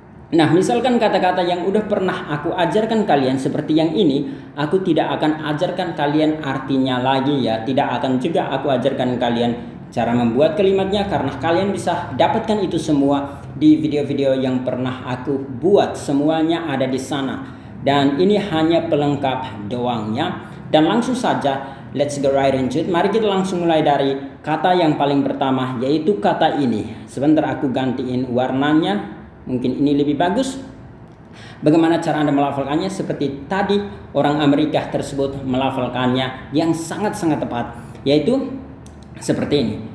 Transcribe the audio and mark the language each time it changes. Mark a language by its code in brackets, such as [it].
[id] Nah, misalkan kata-kata yang udah pernah aku ajarkan kalian seperti yang ini, aku tidak akan ajarkan kalian artinya lagi ya. Tidak akan juga aku ajarkan kalian cara membuat kalimatnya karena kalian bisa dapatkan itu semua di video-video yang pernah aku buat. Semuanya ada di sana. Dan ini hanya pelengkap doang ya. Dan langsung saja, [en] let's go right into it. [id] Mari kita langsung mulai dari kata yang paling pertama, yaitu kata ini. Sebentar aku gantiin warnanya. Mungkin ini lebih bagus. Bagaimana cara Anda melafalkannya? Seperti tadi orang Amerika tersebut melafalkannya yang sangat-sangat tepat, yaitu seperti ini.